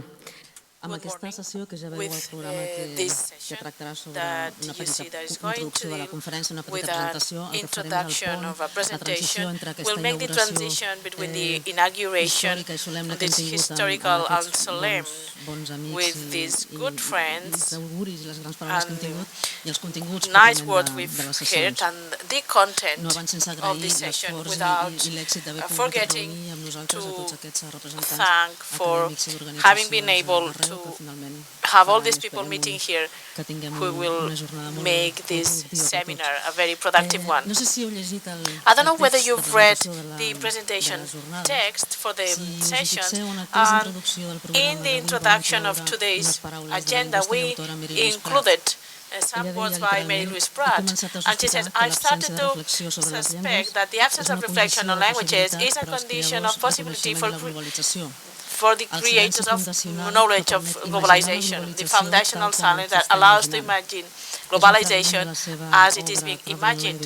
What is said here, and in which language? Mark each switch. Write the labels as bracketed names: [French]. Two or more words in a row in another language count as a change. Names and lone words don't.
[Catalan] Amb aquesta sessió, que ja veieu el programa que tractarà sobre una petita introducció de la conferència, una petita presentació, el que farem és el pont, la transició entre aquesta inauguració històrica i solemne que hem tingut amb aquests bons amics i els auguris i les grans paraules que hem tingut i els continguts pròpiament de les sessions. No abans sense agrair l'esforç i l'èxit d'haver pogut reunir amb nosaltres a tots aquests representants acadèmics i d'organitzacions [English] to have all these people meeting here who will make this seminar a very productive one. I don't know whether you've read the presentation text for the session. In the introduction of today's agenda, we included some words by Mary-Louise Pratt, and she says, I started to suspect that the absence of reflection on languages is a condition of possibility for the creators of knowledge of globalization, the foundational silence that allows to imagine globalization as it is being imagined.